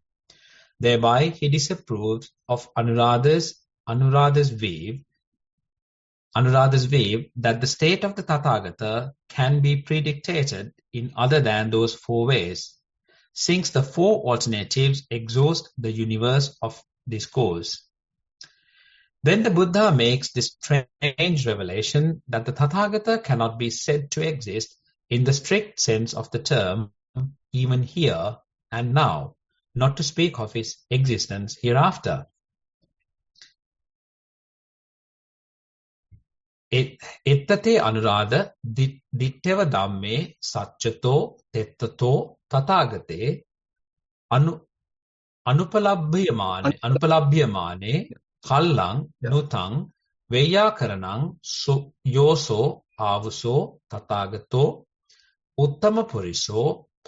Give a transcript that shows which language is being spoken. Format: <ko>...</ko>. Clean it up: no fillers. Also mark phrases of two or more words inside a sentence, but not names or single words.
<en>Thereby he disapproves of Anuradha's view that the state of the Tathagata can be predicted in other than those four ways, since the four alternatives exhaust the universe of discourse. Then the Buddha makes this strange revelation that the Tathagata cannot be said to exist in the strict sense of the term, even here and now, not to speak of his existence hereafter.</en> <pi>Ettate Anuradha ditteva dhamme sacchato tettato tathagate anupalabhyamane kallang nutang veyakaranang yoso avuso tathagato uttama puriso</pi>